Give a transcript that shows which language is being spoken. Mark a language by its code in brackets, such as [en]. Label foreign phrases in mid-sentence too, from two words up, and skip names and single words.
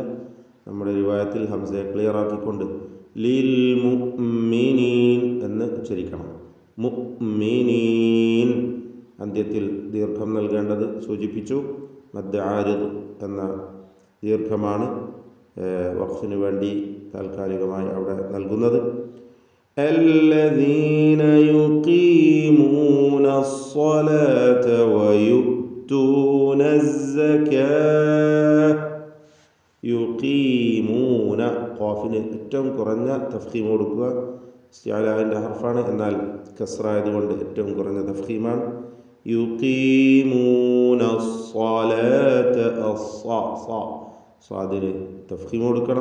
[ml] നമ്മുടെ റിവായത്തിൽ ഹംസയെ ക്ലിയർ ആക്കിക്കൊണ്ട് [ar] للمؤمنين [ml] എന്ന് ഉച്ചരിക്കണം. മുഅ്മിനീൻ. അന്ത്യത്തിൽ ദീർഘം നൽകേണ്ടത് സൂചിപ്പിച്ചു. [ar] مد عارض [ml] എന്ന ദീർഘമാണ് വഖഫിന് വേണ്ടി താൽക്കാലികമായി അവിടെ നൽകുന്നത്. [ar] الذين يقيمون الصلاة ويؤتون الزكاة. [ml] യുഖീമൂന, ഖാഫിന് ഏറ്റവും കുറഞ്ഞ തഫ്ഖീം കൊടുക്കുക. ഇസ്തിഅലാഇൻ്റെ ഹർഫാണ്, എന്നാൽ കസ്റായതുകൊണ്ട് ഏറ്റവും കുറഞ്ഞ തഫ്ഖീമാണ്. [ar] يقيمون الصلاة, [ml] സ്വാദിന് തഫ്ഖീം കൊടുക്കണം.